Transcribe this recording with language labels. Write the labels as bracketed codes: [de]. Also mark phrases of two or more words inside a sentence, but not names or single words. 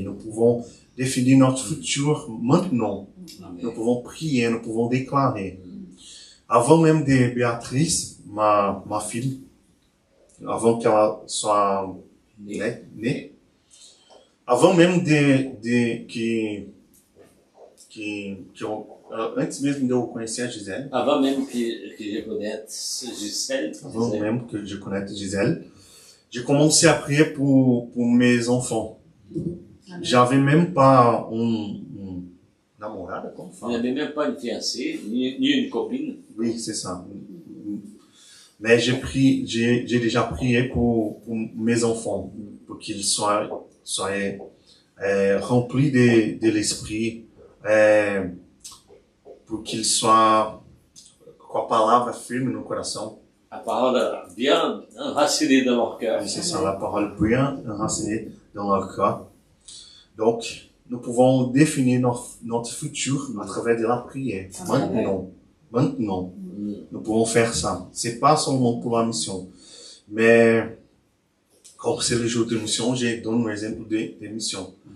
[fr] Nous pouvons définir notre futur maintenant. Nous pouvons prier, nous pouvons déclarer. Avant même de Béatrice, ma fille, avant qu'elle soit née, avant même [pt] antes mesmo de eu conhecer a Gisele, [fr] Avant même que je connaisse Gisèle, avant même que je connaisse Gisele, j'ai commencé à prier pour mes enfants. Amen. J'avais même pas un [pt] namorada, como [fr] il [pt] fala? [fr] n'avait même pas une fiancée, ni une copine. Oui, c'est ça. Mais j'ai déjà prié pour mes enfants, pour qu'ils soient remplis de l'esprit, pour qu'ils soient, [pt] com a palavra firme no coração. [fr] La parole bien enracinée dans leur cœur. C'est ça, la parole bien enracinée dans leur cœur. Donc, nous pouvons définir notre futur à travers de la prière. Maintenant, nous pouvons faire ça. C'est pas seulement pour la mission, mais comme c'est le jour de mission, je donne un exemple de mission.